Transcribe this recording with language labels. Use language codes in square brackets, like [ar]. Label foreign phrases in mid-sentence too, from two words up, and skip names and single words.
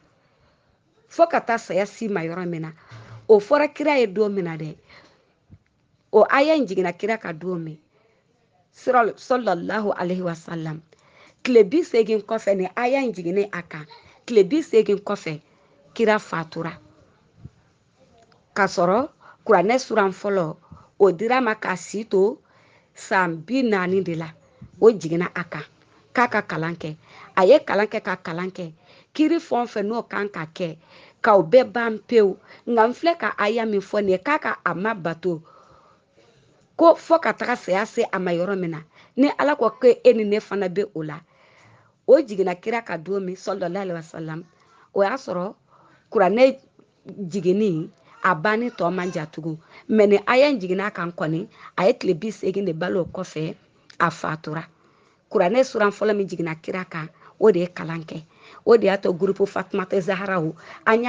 [bm] fo ka taa saya s'i ma yɔrɔ min na o fɔra kira ye don min na dɛ o aya in jiginna kira ka don min [ar] صلى الله عليه وسلم [bm] tile 80 kɔfɛ ni aya in jiginnen a kan tile 80 kɔfɛ kira fatura ka sɔrɔ kuranɛ suran fɔlɔ o dira ma ka si to san 40 de la o jiginna a kan k'a ka kalan kɛ a ye kalan kɛ ka kalan kɛ kiri fɛn o fɛn n'o kan ka kɛ k'aw bɛɛ ban pewu nka n filɛ ka aya min fɔ nin ye k'a ka a ma bato ko fɔ ka taga saya se a ma yɔrɔ min na ni Ala ko ko e ni ne fana bɛ o la o jiginna kira ka don min [ar] صلى الله عليه وسلم [bm] o y'a sɔrɔ kuranɛ jiginni a banni tɔ man jan tugun mɛ ni aya in jiginna a kan kɔni a ye tile 80 de balo o kɔfɛ a fatura kuranɛ suran fɔlɔ min jiginna kira kan o de ye kalan kɛ o de y'a to groupe Fatumata Zaharaw an